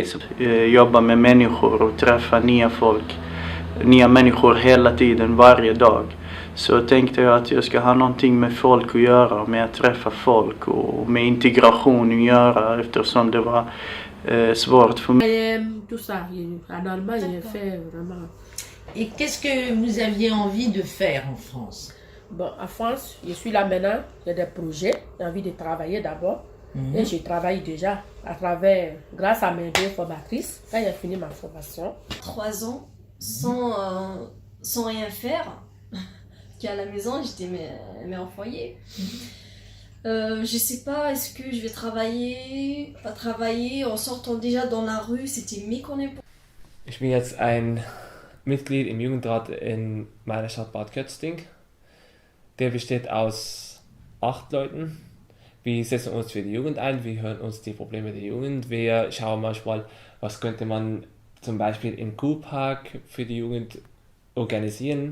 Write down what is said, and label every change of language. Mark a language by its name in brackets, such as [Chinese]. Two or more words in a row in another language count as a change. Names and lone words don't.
[Swedish] Jobba med människor och träffa nya människor hela tiden, varje dag. Så tänkte jag att jag ska ha någonting med folk att göra, med att träffa folk och med integration att göra eftersom det var svårt för mig. [French] Et qu'est-ce que vous aviez envie de faire en France? Bon, en France, je suis là maintenant, j'ai des projets, j'ai envie de travailler d'abord. Et je travaille déjà grâce à mes deux formatrices, quand j'ai fini ma formation. 3 ans sans rien faire, qu'à la maison j'étais mère au foyer. Je sais pas, est-ce que je vais pas travailler en sortant déjà dans la rue, c'était méconnaissable. [German] Ich bin jetzt ein Mitglied im Jugendrat in meiner Stadt Bad Kötzting. Der besteht aus 8 Leuten. Wir setzen uns für die Jugend ein, wir hören uns die Probleme der Jugend, wir schauen manchmal, was könnte man zum Beispiel im Kurpark für die Jugend organisieren.